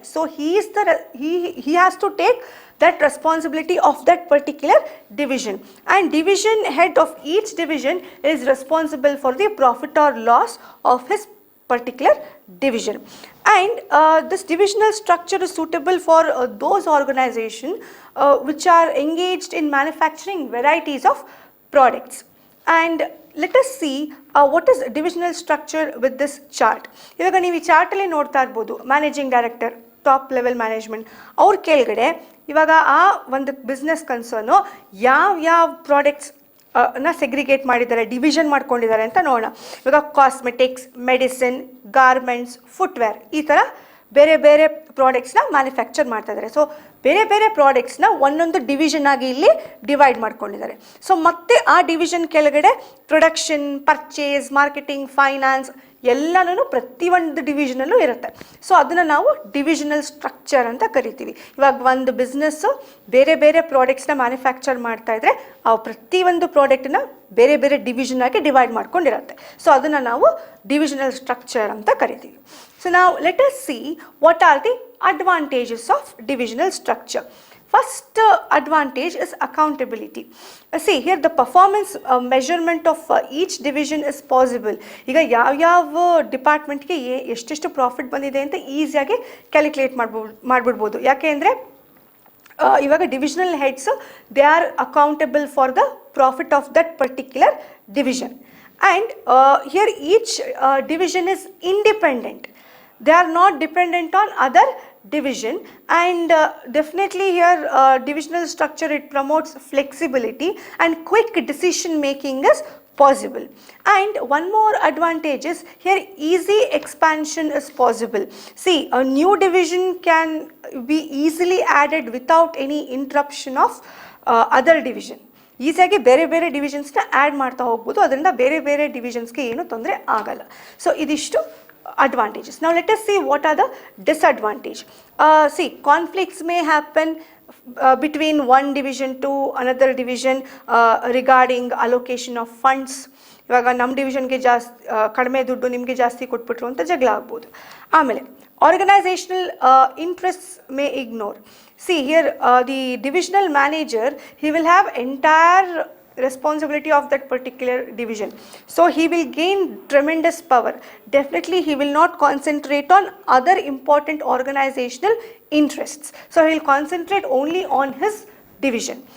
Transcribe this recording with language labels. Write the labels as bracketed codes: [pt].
[en] So he has to take that responsibility of that particular division, and division head of each division is responsible for the profit or loss of his particular division. And this divisional structure is suitable for those organizations which are engaged in manufacturing varieties of products. And let us see what is divisional structure with this chart. [kn] ಇವಾಗ ನೀವು ಈ ಚಾರ್ಟಲ್ಲಿ ನೋಡ್ತಾ ಇರ್ಬೋದು, managing director, top level management, ಅವ್ರ ಕೆಳಗಡೆ ಇವಾಗ ಆ ಒಂದು ಬಿಸ್ನೆಸ್ ಕನ್ಸರ್ನು ಯಾವ ಪ್ರಾಡಕ್ಟ್ಸ್ ನ ಸೆಗ್ರಿಗೇಟ್ ಮಾಡಿದ್ದಾರೆ, ಡಿವಿಷನ್ ಮಾಡ್ಕೊಂಡಿದ್ದಾರೆ ಅಂತ ನೋಡೋಣ. ಇವಾಗ ಕಾಸ್ಮೆಟಿಕ್ಸ್, ಮೆಡಿಸಿನ್, ಗಾರ್ಮೆಂಟ್ಸ್, ಫುಟ್ವೇರ್, ಈ ಥರ ಬೇರೆ ಬೇರೆ ಪ್ರಾಡಕ್ಟ್ಸ್ನ ಮ್ಯಾನುಫ್ಯಾಕ್ಚರ್ ಮಾಡ್ತಾ ಇದ್ದಾರೆ. ಸೊ ಬೇರೆ ಬೇರೆ ಪ್ರಾಡಕ್ಟ್ಸ್ನ ಒಂದೊಂದು ಡಿವಿಷನ್ ಆಗಿ ಇಲ್ಲಿ ಡಿವೈಡ್ ಮಾಡ್ಕೊಂಡಿದ್ದಾರೆ. ಸೊ ಮತ್ತೆ ಆ ಡಿವಿಷನ್ ಕೆಳಗಡೆ ಪ್ರೊಡಕ್ಷನ್, ಪರ್ಚೇಸ್, ಮಾರ್ಕೆಟಿಂಗ್, ಫೈನಾನ್ಸ್ ಎಲ್ಲನೂ ಪ್ರತಿಯೊಂದು ಡಿವಿಷನಲ್ಲೂ ಇರುತ್ತೆ. ಸೊ ಅದನ್ನು ನಾವು ಡಿವಿಷನಲ್ ಸ್ಟ್ರಕ್ಚರ್ ಅಂತ ಕರಿತೀವಿ. ಇವಾಗ ಒಂದು ಬಿಸ್ನೆಸ್ಸು ಬೇರೆ ಬೇರೆ ಪ್ರಾಡಕ್ಟ್ಸ್ನ ಮ್ಯಾನುಫ್ಯಾಕ್ಚರ್ ಮಾಡ್ತಾ ಇದ್ರೆ ಆ ಪ್ರತಿಯೊಂದು ಪ್ರಾಡಕ್ಟನ್ನ ಬೇರೆ ಬೇರೆ ಡಿವಿಷನ್ ಆಗಿ ಡಿವೈಡ್ ಮಾಡ್ಕೊಂಡಿರುತ್ತೆ. ಸೊ ಅದನ್ನು ನಾವು ಡಿವಿಷನಲ್ ಸ್ಟ್ರಕ್ಚರ್ ಅಂತ ಕರಿತೀವಿ. [en] So now let us see what are the advantages of divisional structure. First advantage is accountability. See here the performance measurement of each division is possible. [kn] ಈಗ ಯಾವ ಡಿಪಾರ್ಟ್ಮೆಂಟ್ಗೆ ಎಷ್ಟೆಷ್ಟು profit ಬಂದಿದೆ ಅಂತ ಈಸಿಯಾಗಿ ಕ್ಯಾಲ್ಕುಲೇಟ್ ಮಾಡಿಬಿಡ್ಬೋದು. ಯಾಕೆ ಅಂದರೆ ಇವಾಗ [en] Divisional heads they are accountable for the profit of that particular division. And here each division is independent. They are not dependent on other division, and definitely here divisional structure, it promotes flexibility and quick decision making is possible. And one more advantage is here easy expansion is possible. See, a new division can be easily added without any interruption of other division. [kn] ಈಸಿಯಾಗಿ ಬೇರೆ ಬೇರೆ ಡಿವಿಷನ್ಸ್ನ add ಮಾಡ್ತಾ ಹೋಗ್ಬೋದು, ಅದರಿಂದ ಬೇರೆ ಬೇರೆ ಡಿವಿಷನ್ಸ್ಗೆ ಏನೂ ತೊಂದರೆ ಆಗಲ್ಲ. ಸೊ ಇದಿಷ್ಟು advantages. [en] Now let us see what are the disadvantages. See, conflicts may happen between one division to another division regarding allocation of funds. [kn] ಇವಾಗ ನಮ್ಮ ಡಿವಿಷನ್ಗೆ ಜಾಸ್ತಿ ಕಡಿಮೆ ದುಡ್ಡು ನಿಮಗೆ ಜಾಸ್ತಿ ಕೊಟ್ಬಿಟ್ರು ಅಂತ ಜಗಳ ಆಗ್ಬೋದು. ಆಮೇಲೆ [en] Organizational interests may ignore. See here the divisional manager, he will have entire responsibility of that particular division, so he will gain tremendous power. Definitely he will not concentrate on other important organizational interests, so he will concentrate only on his division.